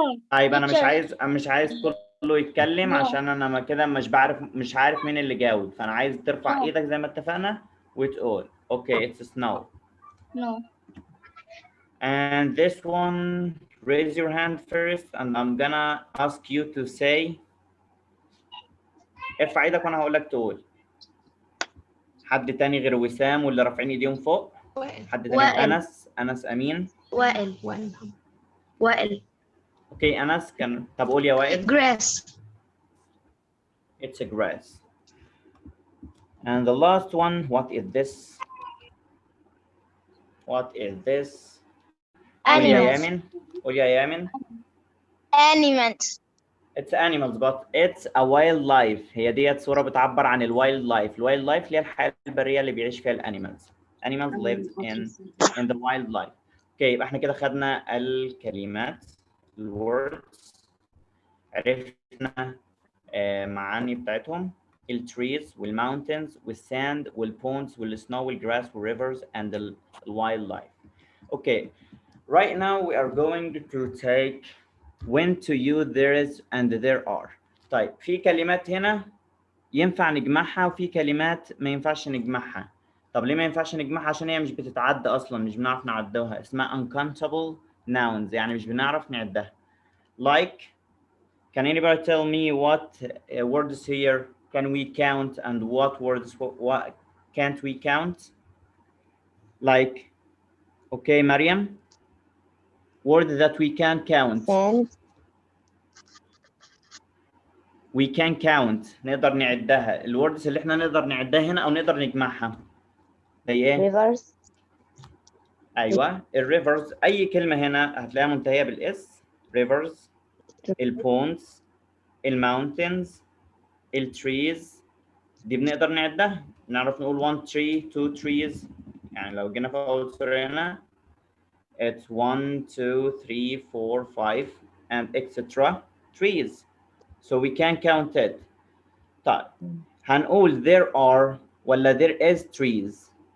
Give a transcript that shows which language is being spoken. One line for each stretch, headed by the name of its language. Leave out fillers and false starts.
Arabic: طيب أنا مش عايز كله يتكلم عشان أنا كده مش عارف مين اللي جاوب، فأنا عايز ترفع إيدك زي ما اتفقنا وتقول.
English: Okay, it's snow. No. And this one, raise your hand first, and I'm gonna ask you to say.
Arabic: ارفع ايدك وانا هقول لك تقول. حد تاني غير وسام واللي رافعين ايديهم فوق؟ حد تاني غير انس امين؟ وائل. اوكي انس كان، طب قول يا وائل.
English: Grass. It's a grass. And the last one, what is this? What is this?
Arabic: قول يا يامن.
English: Animals. It's animals, but it's a wildlife.
Arabic: هي ديت صورة بتعبر عن الوايلد لايف. الوايلد لايف اللي هي الحياة البرية اللي بيعيش فيها الانيمالز.
English: Animals live in the wildlife.
Arabic: اوكي يبقى احنا كده خدنا الكلمات الwords، عرفنا معاني بتاعتهم، التريز والماونتنز والساند والبونز والسنو والجراس وال
English: rivers and the wildlife. Okay, right now we are going to take when to use there is and there are.
Arabic: طيب في كلمات هنا ينفع نجمعها وفي كلمات ما ينفعش نجمعها. طب ليه ما ينفعش نجمعها؟ عشان هي مش بتتعدى اصلا، مش بنعرف نعدوها، اسمها uncountable nouns، يعني مش بنعرف نعدها.
English: Like, can anybody tell me what words here can we count and what words what can't we count? Like, okay, Mariam, words that we can count. Sand. we can count
Arabic: نقدر نعدها. الوردز اللي احنا نقدر نعدها هنا او نقدر نجمعها زي ايه؟
English: rivers
Arabic: ايوه الريفرز، اي كلمه هنا هتلاقيها منتهيه بالاس. ريفرز، البونز، الماونتنز، التريز، دي بنقدر نعدها، نعرف نقول
English: 1 tree 2 trees.
Arabic: يعني لو جينا في اول سطر هنا
English: it's 1 2 3 4 5 and etc trees, so we can count it.
Arabic: طيب هنقول there are ولا there is trees؟